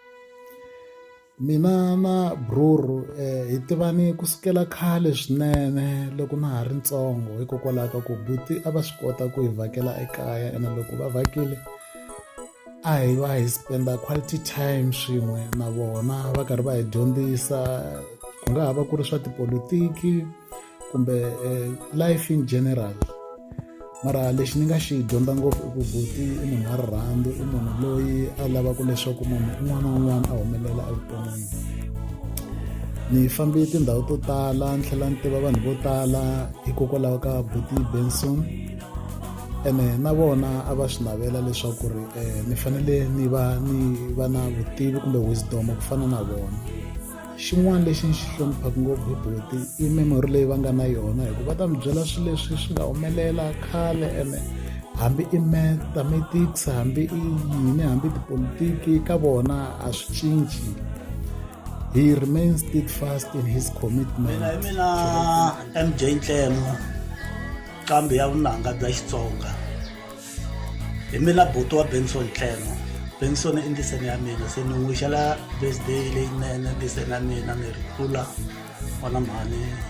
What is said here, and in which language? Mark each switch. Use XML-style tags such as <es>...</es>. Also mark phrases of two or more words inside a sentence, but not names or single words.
<ts>Mina na bruru hi tivani kusukela khale swinene loko na ha ri ntsongo hikokwalaho ka ku buti a va swi kota ku hi vhakela ekaya, ene loko va vhakile a hi va hi spenda</ts> <en>quality time</en> <ts>swin'we na vona va karhi va hi dyondzisa ku nga ha va ku ri swa tipolotiki kumbe</ts> <en>life in general.</en> <ts>Mara lexi ni nga xi dyondza ngopfu i ku buti i munhu wa rirhandzu, i munhu loyi a lavaka leswaku munhu un'wana na un'wana a humelela evuton'wini. Ni fambe tindhawu to tala ni tlhela ni tiva vanhu vo tala hikokwalaho ka Boot Benson, ene na vona a va swi navela leswaku ri ni fanele ni va na vutivi kumbe wisdom ku fana na vona. Xin'wana lexi ni xi hloniphaka ngopfu hi buti i memory leyi va nga na yona, hikuva va ta mi byela swilo leswi swi nga humelela khale, ene hambi i mathematics, hambi i yini, hambi tipolitiki, ka vona a swi cinci.</ts> <en>He remains steadfast in his commitment.</en> <ts>Mina MJ Ntlemo, kambe ya vunanga bya Xitsonga. Hi mina buti wa Benson Ntlemo. Benson i ndzisani ya mina, se ni n'wi xela birthday leyinene ndzisani ya mina, ni ri kula wona mhani.</ts>